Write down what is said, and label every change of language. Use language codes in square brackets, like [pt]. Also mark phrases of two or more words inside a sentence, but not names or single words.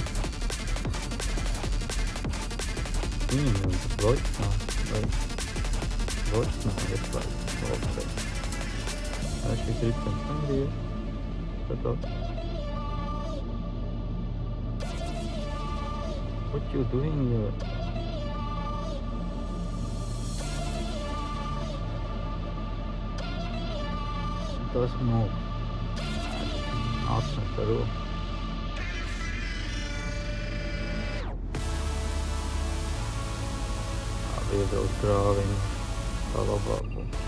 [lv] Viņam jau tas bloķis nav ieslēgts. Vai šis ritenis tam ir iet? [en] What you doing here? [lv] Tas mūs atmet ar roku. Iebrauc grāviņu, tā labāk būs.